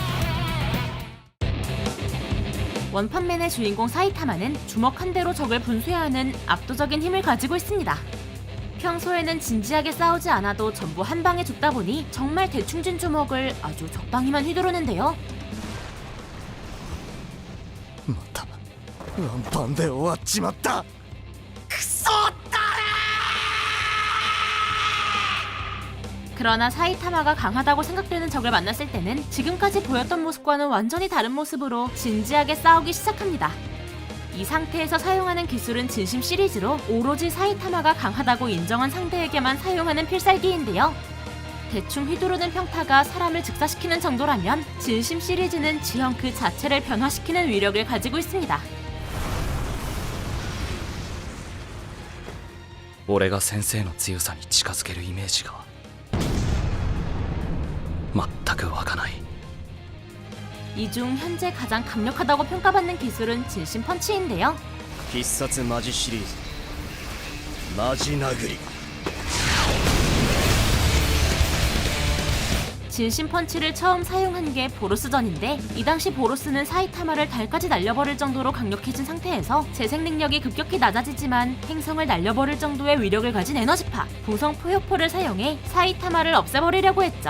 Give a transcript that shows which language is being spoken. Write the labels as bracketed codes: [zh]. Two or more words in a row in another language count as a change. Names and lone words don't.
[ko] 원펀맨의 주인공 사이타마는 주먹 한 대로 적을 분쇄하는 압도적인 힘을 가지고 있습니다. 평소에는 진지하게 싸우지 않아도 전부 한 방에 죽다 보니 정말 대충 쥔 주먹을 아주 적당히만 휘두르는데요. [ja] またワンパンで終わっちまった。クソったれ。 [ko] 그러나 사이타마가 강하다고 생각되는 적을 만났을 때는 지금까지 보였던 모습과는 완전히 다른 모습으로 진지하게 싸우기 시작합니다. 이 상태에서 사용하는 기술은 진심 시리즈로 오로지 사이타마가 강하다고 인정한 상대에게만 사용하는 필살기인데요. 대충 휘두르는 평타가 사람을 즉사시키는 정도라면 진심 시리즈는 지형 그 자체를 변화시키는 위력을 가지고 있습니다. [ja] 俺が先生の強さに近づけるイメージが全く湧かない。 [ko] 이 중 현재 가장 강력하다고 평가받는 기술은 진심 펀치인데요. [ja] 必殺マジシリーズマジ殴り。 [ko] 진심 펀치를 처음 사용한 게 보로스전인데, 이 당시 보로스는 사이타마를 달까지 날려버릴 정도로 강력해진 상태에서 재생 능력이 급격히 낮아지지만 행성을 날려버릴 정도의 위력을 가진 에너지파 부성 포효포를 사용해 사이타마를 없애버리려고 했죠.